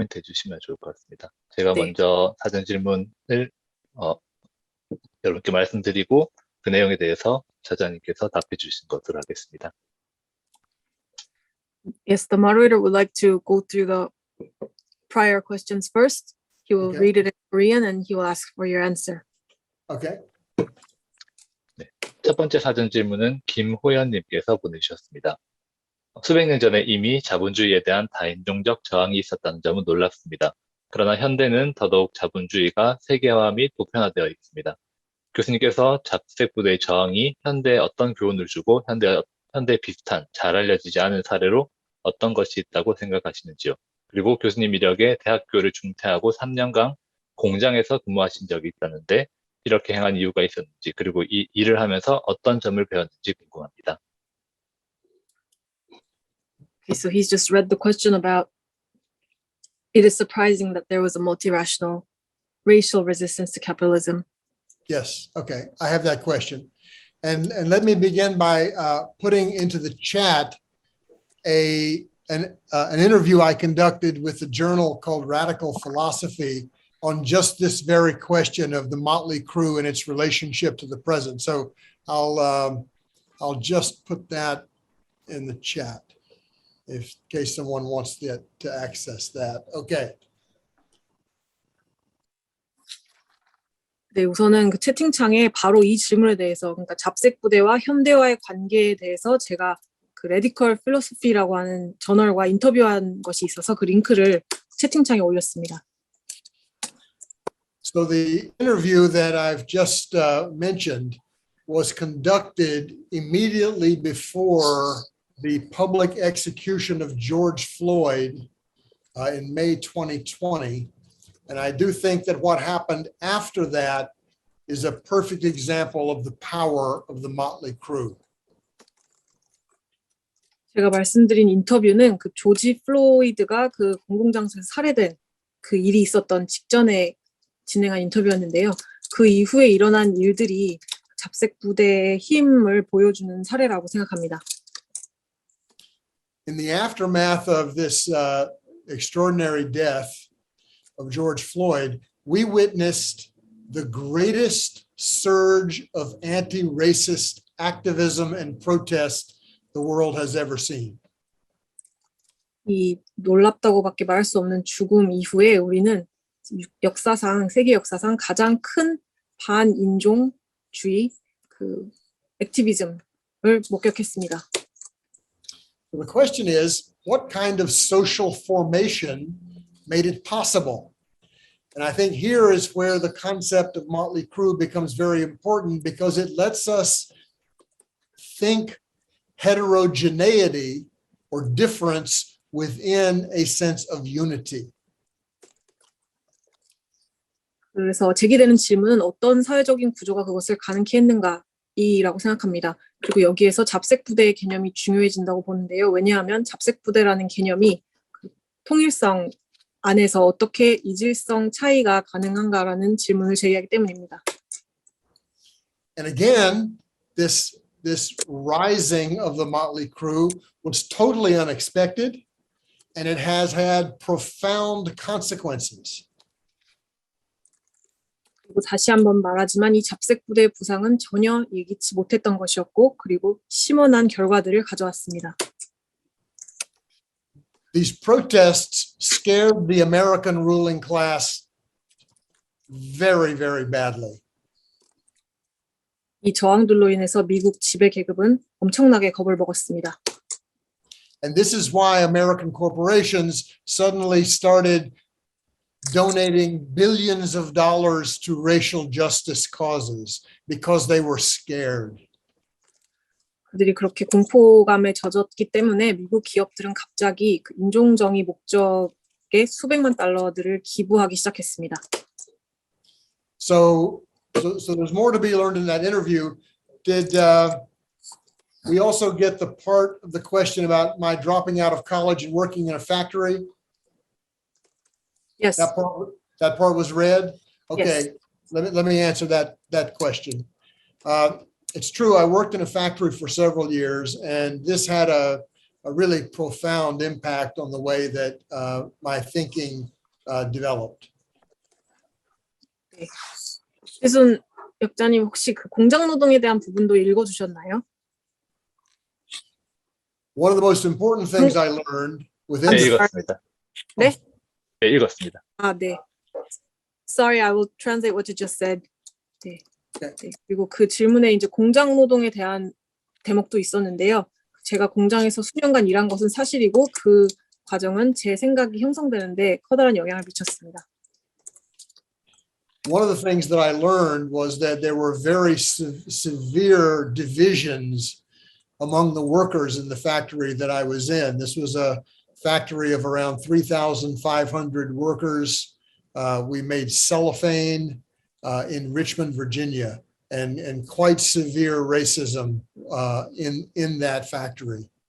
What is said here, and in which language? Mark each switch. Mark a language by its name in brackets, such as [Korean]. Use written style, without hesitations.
[Korean] 코멘트 해주시면 좋을 것 같습니다. 제가 네. 먼저 사전 질문을 여러분께 말씀드리고 그 내용에 대해서 저자님께서 답해 주신 것으로 하겠습니다. [English] Yes, the moderator would like to go through the prior questions first. He will Okay. read it in Korean and he will ask for your answer. Okay. [Korean] 첫 번째 사전 질문은 김호연님께서 보내주셨습니다. 수백 년 전에 이미 자본주의에 대한 다인종적 저항이 있었다는 점은 놀랍습니다. 그러나 현대는 더더욱 자본주의가 세계화 및 보편화되어 있습니다. 교수님께서 잡색 부대의 저항이 현대에 어떤 교훈을 주고 현대 비슷한 잘 알려지지 않은 사례로 어떤 것이 있다고 생각하시는지요? 그리고 교수님 이력에 대학교를 중퇴하고 3년간 공장에서 근무하신 적이 있다는데 이렇게 행한 이유가 있었는지 그리고 이 일을 하면서 어떤 점을 배웠는지 궁금합니다. [English] Okay, so he's just read the question about it is surprising that there was a multiracial racial resistance to capitalism. Yes. Okay. I have that question. And let me begin by putting into the chat an interview I conducted with a journal called Radical Philosophy on just this very question of the Motley Crew and its relationship to the present. So I'll just put that in the chat in case someone wants to access that. Okay. [Korean] 네, 우선은 그 채팅창에 바로 이 질문에 대해서, 그러니까 잡색 부대와 현대화의 관계에 대해서 제가 그 Radical Philosophy라고 하는 저널과 인터뷰한 것이 있어서 그 링크를 채팅창에 올렸습니다. [English] So the interview that I've just mentioned was conducted immediately before the public execution of George Floyd in May 2020. And I do think that what happened after that is a perfect example of the power of the Motley Crew. [Korean] 제가 말씀드린 인터뷰는 그 조지 플로이드가 그 공공장소에서 살해된 그 일이 있었던 직전에 진행한 인터뷰였는데요. 그 이후에 일어난 일들이 잡색 부대의 힘을 보여주는 사례라고 생각합니다. [English] In the aftermath of this extraordinary death of George Floyd, we witnessed the greatest surge of anti-racist activism and protest the world has ever seen. [Korean] 이 놀랍다고밖에 말할 수 없는 죽음 이후에 우리는 역사상 세계 역사상 가장 큰 반인종주의 그 액티비즘을 목격했습니다. [English] The question is, what kind of social formation made it possible? And I think here is where the concept of Motley Crew becomes very important because it lets us think heterogeneity or difference within a sense of unity. [Korean] 그래서 제기되는 질문은 어떤 사회적인 구조가 그것을 가능케 했는가이라고 생각합니다. 그리고 여기에서 잡색 부대의 개념이 중요해진다고 보는데요. 왜냐하면 잡색 부대라는 개념이 그 통일성 안에서 어떻게 이질성 차이가 가능한가라는 질문을 제기하기 때문입니다. [English] And again, this rising of the Motley Crew was totally unexpected, and it has had profound consequences. [Korean] 그리고 다시 한번 말하지만 이 잡색 부대의 부상은 전혀 예기치 못했던 것이었고 그리고 심원한 결과들을 가져왔습니다. [English] These protests scared the American ruling class very, very badly. [Korean] 이 저항들로 인해서 미국 지배 계급은 엄청나게 겁을 먹었습니다. [English] And this is why American corporations suddenly started donating billions of dollars to racial justice causes because they were scared. [Korean] 그들이 그렇게 공포감에 젖었기 때문에 미국 기업들은 갑자기 그 인종정의 목적의 수백만 달러들을 기부하기 시작했습니다. [English] So there's more to be learned in that interview. Did we also get the part of the question about my dropping out of college and working in a factory? Yes. That part was read? Okay. Yes. Let me answer that question. It's true, I worked in a factory for several years, and this had a a really profound impact on the way that my thinking developed. [Korean] 최순 역자님 혹시 그 공장 노동에 대한 부분도 읽어주셨나요? [English] One of the most important things I learned within [Korean] 네, [English] the [Korean] 읽었습니다. 네? 네, 읽었습니다. 아, 네. [English] Sorry, I will translate what you just said. [Korean] 네. 네. 그리고 그 질문에 이제 공장 노동에 대한 대목도 있었는데요. 제가 공장에서 수년간 일한 것은 사실이고 그 과정은 제 생각이 형성되는데 커다란 영향을 미쳤습니다. [English] one of the things that I learned was that there were very severe divisions among the workers in the factory that I was in. This was a factory of around 3,500 workers. We made cellophane in Richmond, Virginia, and quite severe racism in that factory.